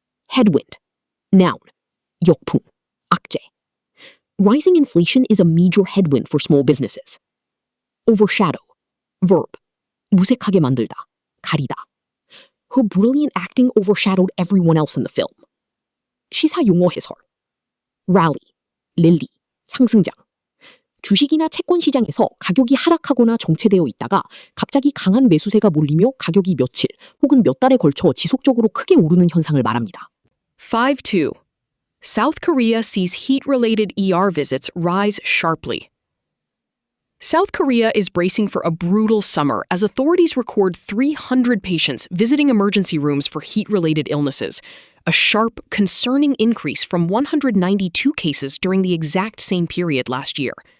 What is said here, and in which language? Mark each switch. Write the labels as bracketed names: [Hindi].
[Korean] Headwind. Noun. 역풍. 악재. [English] Rising inflation is a major headwind for small businesses. [Korean] Overshadow. Verb. 무색하게 만들다. 가리다. [English] Her brilliant acting overshadowed everyone else in the film. [Korean] 시사 용어 해설. Rally. 랠리. 상승장. 주식이나 채권 시장에서 가격이 하락하거나 정체되어 있다가 갑자기 강한 매수세가 몰리며 가격이 며칠 혹은 몇 달에 걸쳐 지속적으로 크게 오르는 현상을 말합니다. [English] 5-2. South Korea sees heat-related ER visits rise sharply. South Korea is bracing for a brutal summer as authorities record 300 patients visiting emergency rooms for heat-related illnesses, a sharp, concerning increase from 192 cases during the exact same period last year.